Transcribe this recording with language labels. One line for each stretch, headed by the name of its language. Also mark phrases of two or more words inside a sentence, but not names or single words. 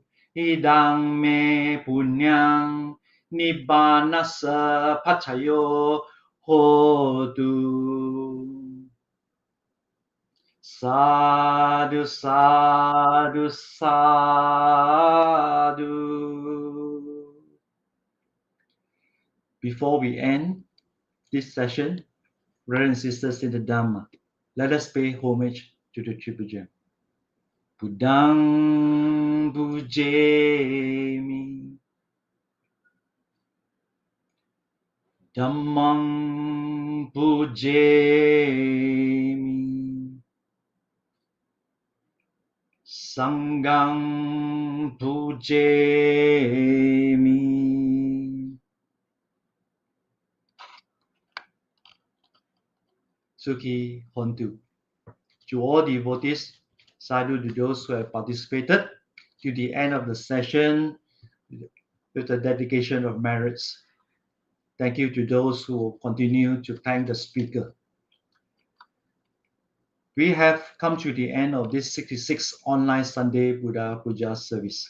Pali: Idang me punyang nibbanasa pachayo hotu. Sadhu, sadhu, sadhu.
English: Before we end this session, brothers and sisters in the Dhamma, let us pay homage to the Triple Gem.
Pali: Buddhang pujemi, Dhammang pujemi, Sanghang pujemi. Sukhi Hontu.
English: To all devotees, sadhu to those who have participated, to the end of the session with the dedication of merits. Thank you to those who will continue to thank the speaker. We have come to the end of this 66th online Sunday Buddha Puja service.